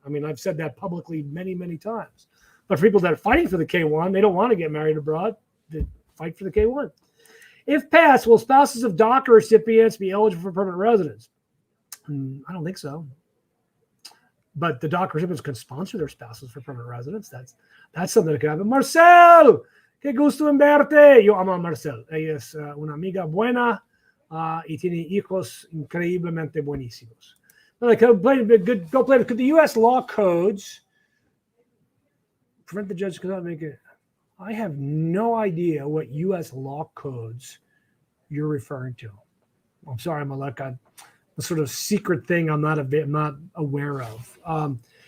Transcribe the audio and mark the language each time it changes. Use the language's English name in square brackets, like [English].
[English] I mean, I've said that publicly many, many times. But for people that are fighting for the K1, they don't want to get married abroad. They fight for the K1. If passed, will spouses of DACA recipients be eligible for permanent residence? I don't think so. But the DACA recipients can sponsor their spouses for permanent residence. That's something that could happen. [Spanish] Marcel, qué gusto en verte. Yo amo a Marcel. Ella es una amiga buena y tiene hijos increíblemente buenísimos. [English] Go play the U.S. law codes prevent the judge from not making it. I have no idea what U.S. law codes you're referring to. I'm sorry, Malek. A sort of secret thing I'm not aware of.